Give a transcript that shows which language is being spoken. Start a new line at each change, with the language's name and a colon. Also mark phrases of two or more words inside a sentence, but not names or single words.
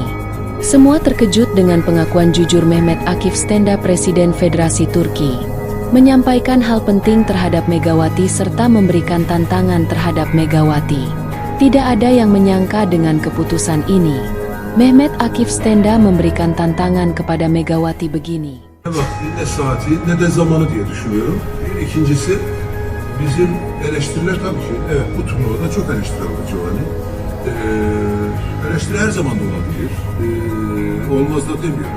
Indonesian: Semua terkejut dengan pengakuan jujur Mehmet Akif Stenda, Presiden Federasi Turki, menyampaikan hal penting terhadap Megawati serta memberikan tantangan terhadap Megawati. Tidak ada yang menyangka dengan keputusan ini. Mehmet Akif Stenda memberikan tantangan kepada Megawati begini.
Turkish: Ne saati ne de zamanı diye düşünüyorum. İkincisi bizim eleştiriler tabii ki evet bu turnuvada çok eleştiri alacak hani. Eleştiri her zaman da olabilir. Olmaz da demiyorum.